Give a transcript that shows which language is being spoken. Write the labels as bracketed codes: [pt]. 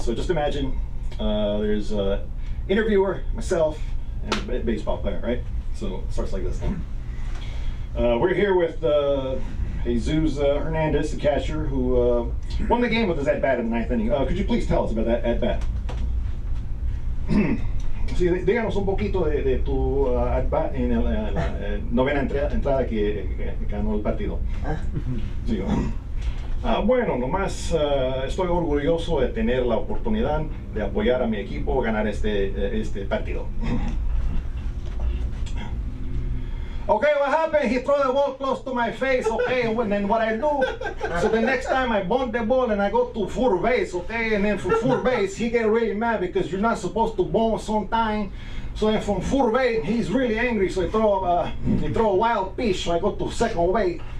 [en] So just imagine there's an interviewer, myself, and a baseball player, right? So it starts like this. We're here with Jesus Hernandez, the catcher, who won the game with his at-bat in the 9th inning. Could you please tell us about that at-bat? [es] Sí, díganos un poquito de tu at-bat en la novena entrada que ganó el partido. Sí, bueno, nomás estoy orgulloso de tener la oportunidad de apoyar a mi equipo a ganar este partido. [en] Okay, what happened? He threw the ball close to my face, okay, and then what I do, so the next time I bunt the ball and I go to full base, okay, and then from full base, he get really mad because you're not supposed to bunt sometime. So then from full base, he's really angry, so he throw a wild pitch, so I go to second base.